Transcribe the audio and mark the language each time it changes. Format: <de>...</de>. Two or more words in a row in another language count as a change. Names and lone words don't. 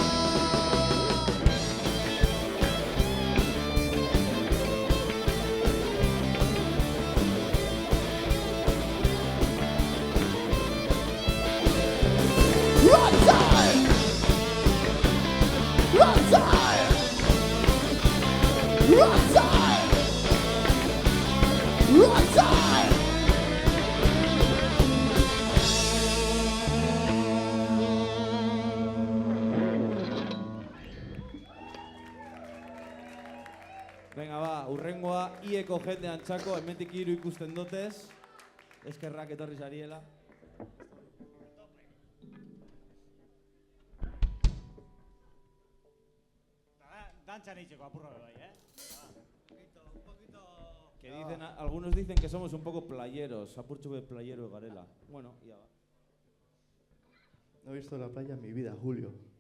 <en>Run time! Run time! Run time! Run time!</en> <eu>Venga ba, urrengoa ieko jende antxako, hementik hiru ikusten dotez. Eskerrak etorri zariela. Dantzan eitzeko apurra bai,</eu> <es>Un poquito... Que dicen, algunos dicen que somos un poco playeros,</es> <eu>apurtxo be playero garela.</eu> <es>Bueno, ya va. No he visto la playa en mi vida, Julio.</es>